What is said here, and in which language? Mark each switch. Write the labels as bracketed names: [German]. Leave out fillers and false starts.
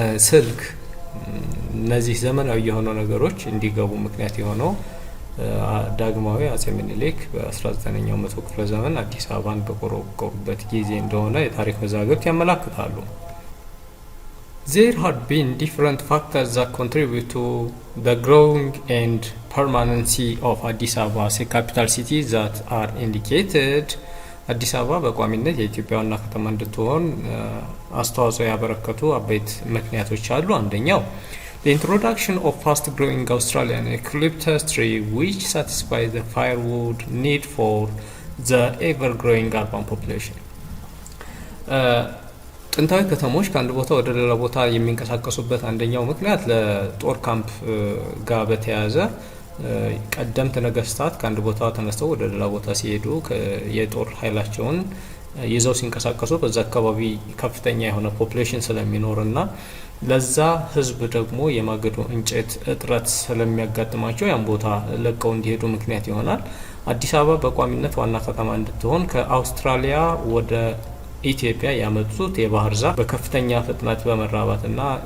[Amharic] ስልክ፣ እነዚህ ዘመናዊ የሆኑ ነገሮች እንዲገቡ ምክንያት የሆነው ዳግማዊ አጼ ምኒልክ በ19ኛው መቶ ክፍለ ዘመን አዲስ አበባን በቆረቆሩበት ጊዜ እንደሆነ የታሪክ መዛግብት ያመለክታሉ። [English] There had been different factors that contribute to the growing and permanency of Addis Ababa as a capital city that are indicated. [Amharic] አዲስ አበባ በቋሚነት የኢትዮጵያ ዋና ከተማ እንድትሆን አስተዋጽኦ ያበረከቱ አበይት ምክንያቶች አሉ። አንደኛው [English] the introduction of fast-growing Australian eucalyptus tree which satisfies the firewood need for the ever-growing urban population. [Amharic] ጥንታዊ ከተሞች ከአንድ ቦታ ወደ ሌላ ቦታ የሚንቀሳቀሱበት አንደኛው ምክንያት ለጦር ካምፕ ጋር በተያያዘ ቀደምት ነገስታት ከአንድ ቦታ ተነስተው ወደ ሌላ ቦታ ሲሄዱ የጦር ኃይላቸውን ይዘው ሲንቀሳቀሱ በዛ አካባቢ ከፍተኛ የሆነ ፖፑሌሽን ስለሚኖርና ለዛ ህዝብ ደግሞ የማገዶ እንጨት እጥረት ስለሚያጋጥማቸው ያን ቦታ ለቀው እንዲሄዱ ምክንያት ይሆናል። አዲስ አበባ በቋሚነት ዋና ከተማ እንድትሆን ከአውስትራሊያ ወደ ኢትዮጵያ ያመጡት የባህር ዛፍ በከፍተኛ ፍጥነት በመራባትና